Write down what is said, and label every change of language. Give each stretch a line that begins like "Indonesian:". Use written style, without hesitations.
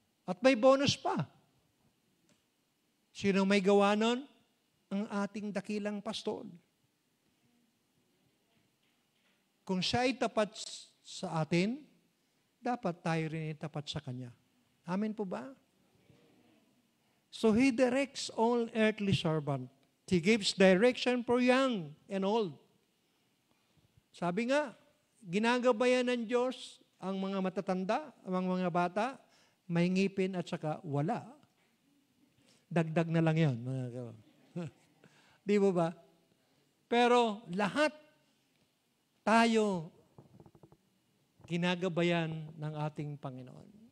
Filipino: At may bonus pa. Sino may gawa nun? Ang ating dakilang pastol. Kung siya ay tapat sa atin, dapat tayo rin ay tapat sa Kanya. Amen po ba?
English: So He directs all earthly servant. He gives direction for young and old.
Filipino: Sabi nga, ginagabayan ng Diyos ang mga matatanda, ang mga bata, may ngipin at saka wala. Dagdag na lang yan. Di ba ba? Pero lahat tayo ginagabayan ng ating Panginoon.